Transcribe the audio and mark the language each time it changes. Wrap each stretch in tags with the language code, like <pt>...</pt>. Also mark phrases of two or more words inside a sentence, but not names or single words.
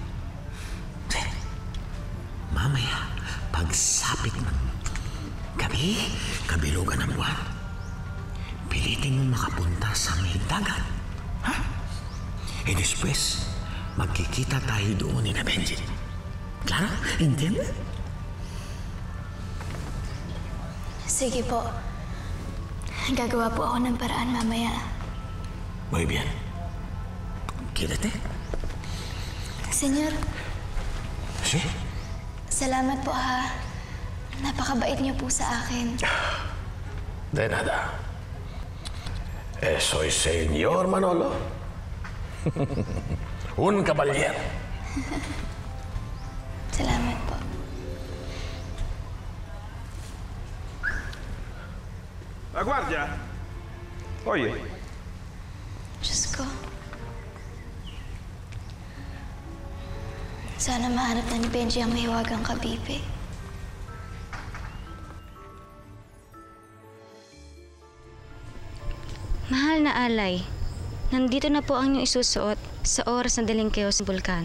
<tl>Kasi mamaya, pagsapit ng gabi, kabilugan ng buwan, pilitin mo makapunta sa may dagat. Ha? E después, magkikita tayo doon ni na Benji.</tl> <es>Claro? Entiende?</es> <tl>Sige po. Gagawa po ako ng paraan mamaya.</tl> <es>Muy bien. Quédate.</es> <tl>Senyor,</tl> <es>Sí?</es> <tl>salamat po ha. Napakabait niyo po sa akin.</tl> <es>De nada. Soy señor Manolo. Un caballero.</es> <tl>Salamat po.</tl> <es>La guardia? Oye.</es> <tl>Diyos ko. Sana mahanap na ni Benji ang mahiwagang kabibe. Mahal na alay, nandito na po ang inyong isusuot sa oras na daling kayo sa bulkan.</tl>